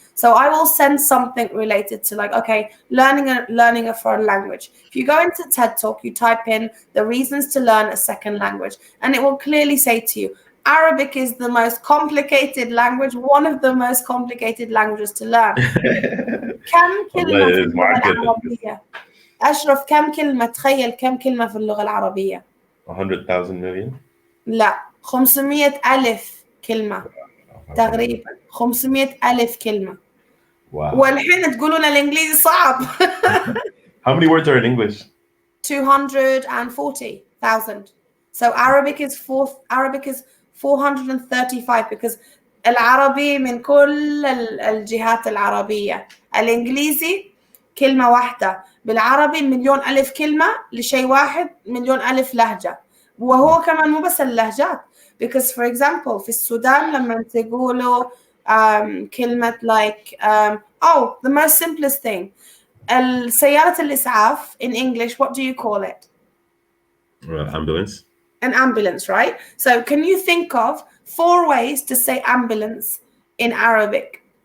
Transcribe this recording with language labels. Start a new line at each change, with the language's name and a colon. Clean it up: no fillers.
English: So I will send something related to like, okay, learning a foreign language. If you go into TED Talk, you type in the reasons to learn a second language, and it will clearly say to you, Arabic is the most complicated language, one of the most complicated languages to learn.
Arabic: كم كلمة في اللغة العربية؟ أشرف كم كلمة؟ تخيل كم كلمة في اللغة العربية؟
English: 100,000 million؟
Arabic: لا 500,000 كلمة تقريبا 500,000 كلمة.
English: Wow.
Arabic: والحين تقولون الإنجليزي صعب.
English: How many words are in English? 240,000. So Arabic is 435 because
Arabic: العربي من كل الجهات العربية. الإنجليزي كلمة واحدة، بالعربي مليون ألف كلمة لشيء واحد، مليون ألف لهجة، وهو كمان مو بس اللهجات.
English: Because for example
Arabic: في السودان لما تقولوا كلمة
English: like the most simplest thing
Arabic: سيارة الإسعاف
English: in English, what do you call it? Ambulance. An ambulance, right? So can you think of 4 ways to say ambulance in Arabic?